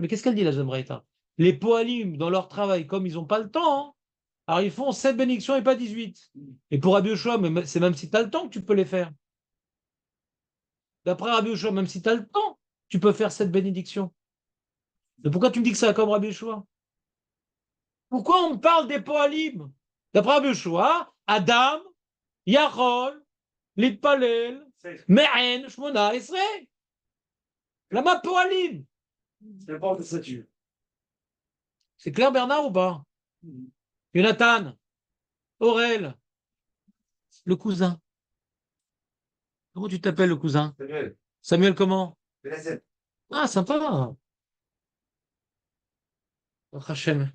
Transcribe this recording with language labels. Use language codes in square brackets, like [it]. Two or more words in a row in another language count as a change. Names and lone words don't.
[fr] Mais qu'est-ce qu'elle dit, la deuxième braïta? Les poalim, dans leur travail, comme ils n'ont pas le temps, hein, alors ils font 7 bénédictions et pas 18. Et pour Rabbi Yoshua, c'est même si tu as le temps que tu peux les faire. D'après Rabbi Yoshua, même si tu as le temps, tu peux faire cette bénédiction. Mais pourquoi tu me dis que ça comme Rabbi Yoshua? Pourquoi on me parle des poalim? [he] D'après Rabbi Yoshua, אדם, יכול, להתפלל, מעין, שמונה, עשרה. למה פועלים. [fr] C'est pas de statut. C'est clair, Bernard, ou pas? Jonathan, Aurel, le cousin. Comment tu t'appelles, le cousin? Samuel, Samuel, comment? Benazet. Ah, sympa. Oh, Hachem.